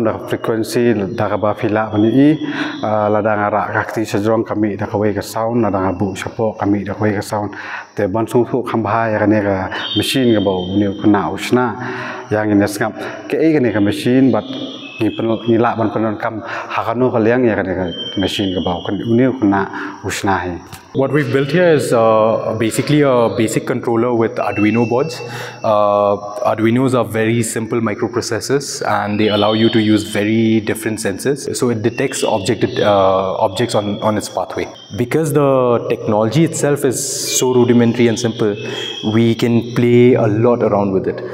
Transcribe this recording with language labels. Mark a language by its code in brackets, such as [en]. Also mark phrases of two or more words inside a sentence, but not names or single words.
[kha] da frequency da ka ba phila ani la da ngara ka ti sajrong kami da ka we ka sound la da bu chapo kami da we ka sound te ban sung thu kham ba ya ne ka machine ka ba ne khna usna yang in skam ke ne ka machine but ni la ban penon kam hakano ka leng ya ka machine ka ba kan uniu khna usna hai. [en] What we've built here is basically a basic controller with Arduino boards. Arduinos are very simple microprocessors and they allow you to use very different sensors. So it detects objects on its pathway. Because the technology itself is so rudimentary and simple, we can play a lot around with it.